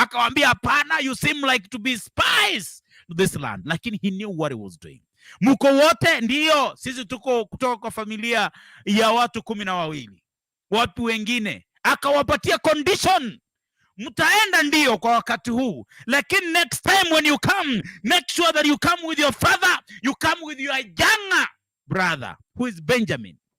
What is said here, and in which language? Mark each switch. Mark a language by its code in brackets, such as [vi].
[sw] Akawaambia hapana, [en] you seem like to be spies to this land. [sw] Lakini [en] he knew what he was doing. [sw] Mko wote? Ndiyo, sisi tuko kutoka kwa familia ya watu 12. Watu wengine akawapatia condition, mtaenda ndiyo kwa wakati huu, lakini [en] next time when you come, make sure that you come with your father, you come with your younger brother who is Benjamin.